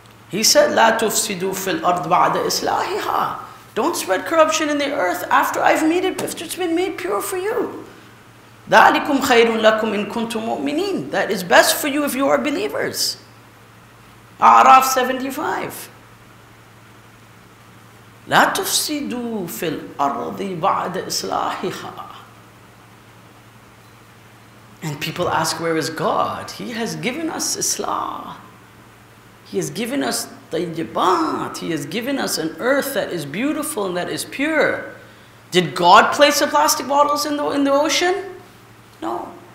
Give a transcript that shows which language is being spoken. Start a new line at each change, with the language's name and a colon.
Arabic: He said, "La tufsidu fil ard ba'da islahiha."
English: Don't spread corruption in the earth after I've made it, after it's been made pure for you.
Arabic: ذَلِكُمْ خَيْرٌ لَكُمْ إِن كُنْتُم مُؤْمِنِينَ.
English: That is best for you if you are believers. A'raf 75.
Arabic: لا تفسدوا في الأرض بعد إصلاحها.
English: And people ask, where is God? He has given us Islah. He has given us tayyibat. He has given us an earth that is beautiful and that is pure. Did God place the plastic bottles in the ocean? No.